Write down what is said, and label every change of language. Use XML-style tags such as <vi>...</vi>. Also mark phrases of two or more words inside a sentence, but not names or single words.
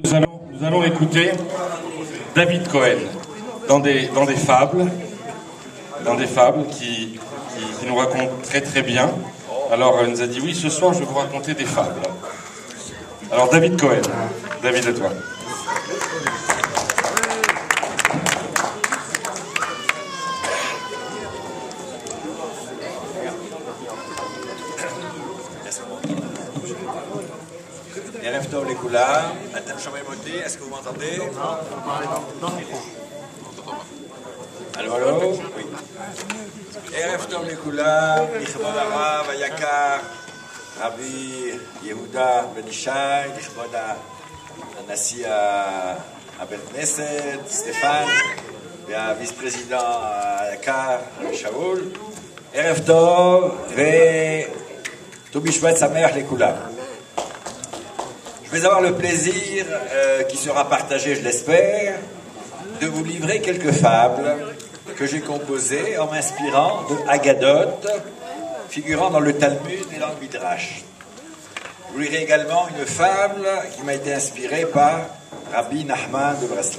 <fr>Nous allons écouter David Cohen dans des fables qui nous raconte très très bien. Alors il nous a dit oui, ce soir je vais vous raconter des fables. Alors David Cohen, David à toi.</fr> <he>ערב טוב לכולם, אתם שומעים אותי?</he> <fr>Est-ce que vous m'entendez? Allô, allô? Oui.</fr> <he>ערב טוב לכולם, לכבוד הרב היקר, רבי יהודה בן ישי, לכבוד הנשיא הבית כנסת, סטפן,</he> <en>והvice president</en> <he>היקר, רבי שאול. ערב טוב וט"ו בשבט שמח לכולם.</he> <fr>Je vais avoir le plaisir, qui sera partagé, je l'espère, de vous livrer quelques fables que j'ai composées en m'inspirant de Haggadot, figurant dans le Talmud et dans le Midrash. Je vous lirai également une fable qui m'a été inspirée par Rabbi Nachman de Breslov.</fr>